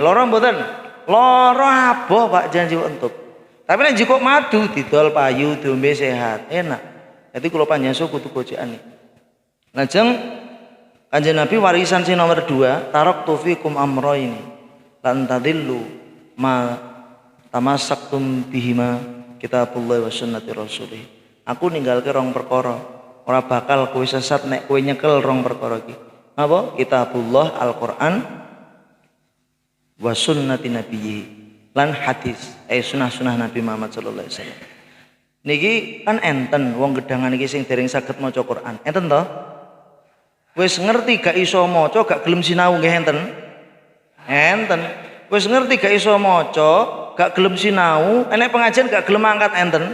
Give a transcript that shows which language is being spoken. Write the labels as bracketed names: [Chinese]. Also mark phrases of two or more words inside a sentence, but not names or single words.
[Javanese] Lara mboten? Lara aboh Pak janji entup. Tapi nek jiko madu didol payu diombe sehat, enak. Dadi kula panjenengan kudu gojekan iki. Lajeng Kanjeng Nabi warisan sing nomor 2, [Arabic] تركت فيكم أمرين لن تضلوا ما تمسكتم بهما كتاب الله وسنة رسوله. [Javanese] Aku ninggalke rong perkara. Ora bakal kowe sesat nek kowe nyekel rong perkara iki. Apa? [Arabic] كتاب الله القرآن وسنة نبيي [Javanese] lan hadis sunah-sunah Nabi Muhammad [Arabic] صلى الله عليه وسلم. [Javanese] Niki kan enten wong gedangan iki sing dereng saged maca Quran. Enten to? Wis ngerti gak iso maca, gak gelem sinau nggih enten? Enten. Wis ngerti gak iso maca, gak gelem sinau, enek pengajian gak gelem angkat enten?